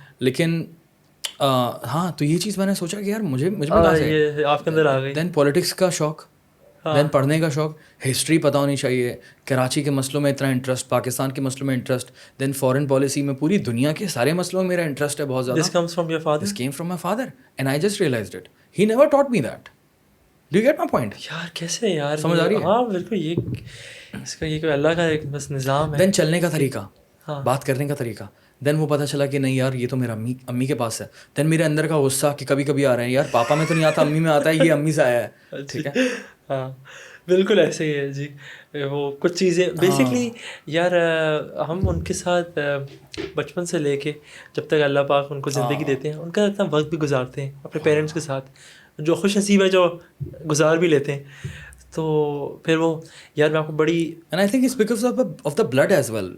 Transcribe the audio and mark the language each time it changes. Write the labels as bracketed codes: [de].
[ur] لیکن ہاں, تو یہ چیز میں نے سوچا کہ یار مجھے کہاں سے, یہ آپ کے اندر آ گئی. دین پولیٹکس کا شوق, دین پڑھنے کا شوق, ہسٹری پتہ ہونی چاہیے, کراچی کے مسئلوں میں اتنا انٹرسٹ, پاکستان کے مسئلوں میں انٹرسٹ, دین فارن پالیسی میں پوری دنیا کے سارے مسئلوں میں میرا انٹرسٹ ہے بہت زیادہ. [en] This comes from your father? This came from my father and I just realized it. He never taught me that. Do you get my point? [ur] یار کیسے یار, سمجھ آ رہی ہے؟ ہاں بالکل, یہ اس کا یہ کوئی اللہ کا ایک بس نظام ہے. دین چلنے کا طریقہ, بات کرنے کا طریقہ, دین وہ پتہ چلا کہ نہیں یار یہ تو میرا امی کے پاس ہے. دین میرے اندر کا غصہ کہ کبھی کبھی آ رہے ہیں یار پاپا میں تو نہیں آتا, امی میں آتا ہے, یہ امی سے آیا ہے. ٹھیک ہے, ہاں بالکل ایسے ہی ہے جی. وہ کچھ چیزیں بیسکلی یار ہم ان کے ساتھ بچپن سے لے کے جب تک اللہ پاک ان کو زندگی دیتے ہیں, ان کا اتنا وقت بھی گزارتے ہیں اپنے پیرنٹس کے ساتھ, جو خوش نصیب ہے جو گزار بھی لیتے ہیں, تو پھر وہ یار میں آپ کو بڑی [en] and I think it's because of the blood as well.